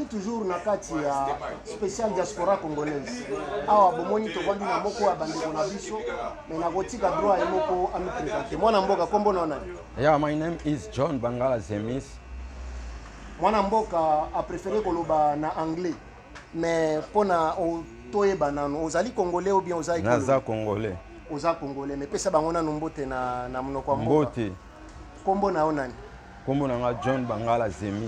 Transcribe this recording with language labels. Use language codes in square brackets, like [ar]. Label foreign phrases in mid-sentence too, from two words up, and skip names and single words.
[ln] toujours na kati ya [fr] spécial diaspora congolaise [ln] awa bomoni to bandi na moko ya bandeko na biso mais na kotika droit emoko ami présenter mwana mboka kombo na nani? [en] Yeah, my name is John Bangala Zemis. [ln] Mwana mboka [fr] a préféré [ln] koloba na anglais mais pona toyeba nano ozali congolais [fr] ou bien [ln] ozali naza congolais? Oza congolais mais pesa bango na mbote na monoko mboka mbote kombo na onani? Kombo na John Bangala Zemis.